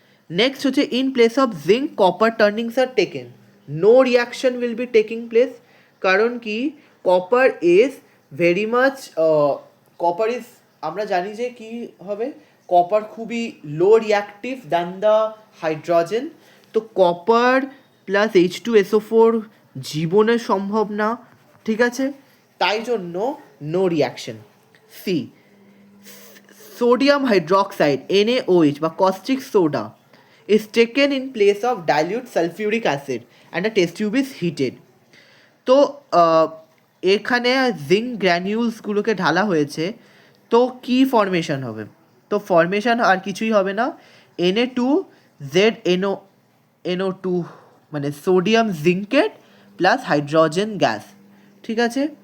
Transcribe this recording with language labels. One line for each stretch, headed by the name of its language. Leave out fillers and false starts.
English: next হচ্ছে in place of zinc copper turnings are taken, no reaction will be taking place, কারণ কি copper is very much copper is,
Bangla: আমরা জানি যে কি হবে, কপার খুবই লো রিয়াক্টিভ
English: Than the hydrogen.
Bangla: তো কপার প্লাস H2SO4 জীবনে সম্ভব না, ঠিক আছে, তাই জন্য no reaction.
English: See sodium hydroxide NaOH বা caustic soda is taken in place of dilute sulfuric acid and a test tube is heated.
Bangla: তো এখানে জিঙ্ক গ্র্যানিউলসগুলোকে ঢালা হয়েছে, তো কি ফর্মেশন হবে? তো ফর্মেশন আর কিছুই হবে না, Na2ZNO2 মানে সোডিয়াম জিঙ্কেট প্লাস হাইড্রোজেন গ্যাস, ঠিক আছে।